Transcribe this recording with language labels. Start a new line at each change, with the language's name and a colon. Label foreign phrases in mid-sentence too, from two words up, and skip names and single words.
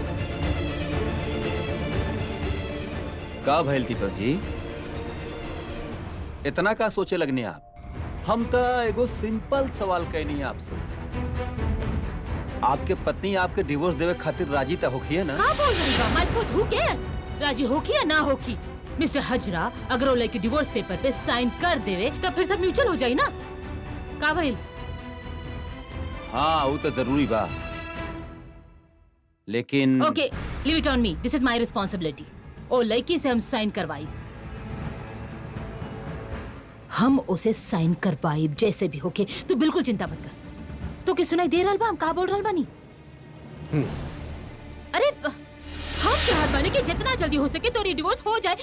Bhojpuri: का भइल दीपक जी, इतना का सोचे लगने आप? हम तो एगो सिंपल सवाल कहनी है आपसे। आपके पत्नी आपके डिवोर्स देवे खातिर राजी तो होखी है ना? का बोल रही बा?
English: My foot, who cares?
Bhojpuri: राजी होखी या ना होखी? मिस्टर हजरा, अगर वो लड़की डिवोर्स पेपर पे साइन कर देवे तो फिर सब म्यूचुअल हो जाई ना? का भइल? हाँ, वो तो जरूरी बा, लेकिन
English: Okay, leave it on me, this is my responsibility.
Bhojpuri: ओ लड़की से हम साइन करवाई, हम उसे साइन करवाई जैसे भी होके। तू बिल्कुल चिंता मत कर। तो किस सुनाई दे रहल बा हम का बोल रहल बानी? अरे हम चाहत बानी कि जितना जल्दी हो सके तोरी डिवोर्स हो जाए।